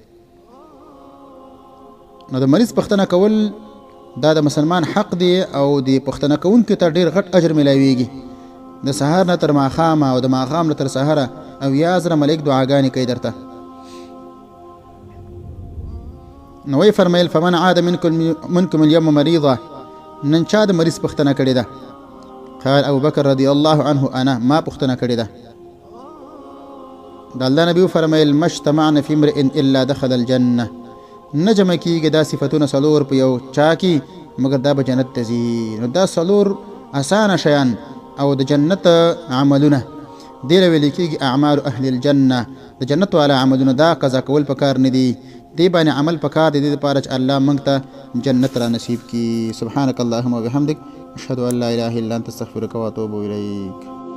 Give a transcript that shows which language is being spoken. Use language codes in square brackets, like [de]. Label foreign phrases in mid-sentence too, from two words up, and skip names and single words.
[ps] نو د مریض پوښتنه کول دا د مسلمان حق دی او د پوښتنه کوونکي ته ډېر غټ اجر میلاویږي. د سهار نه تر ماښامه او د ماښام نه تر سهره 80,000 ملایک دعاګانې کوي درته. نو وی فرمیل [ar] فمن عاد منکم اليوم مریضه، [ps] نن چا د مریض پوښتنه کړې ده؟ [ar] قال ابوبکر رضی الله عنه انا [ps] ما پوښتنه کړې ده. د الله نبي فرمیل [ar] مجتمعنا فی امرئ الا دخل الجنه، [ps] نه جمع کېږي دا صفتونه څلور په یو چا کې مګر دا به جنت ته ځي. نو دا څلور اسانه شیان او د جنت عملونه دې له ویل کېږي [ar] اعمال اهل الجنه، [ps] د جنت والا عملونه دا قضا کول پکار نه دي، دې باندې عمل پکار دی دې لپاره چې الله موږ ته جنت را نصیب کړي. [ar] سبحانك اللهم وبحمدك اشهد ان لا اله الا انت استغفرك واتوب اليك.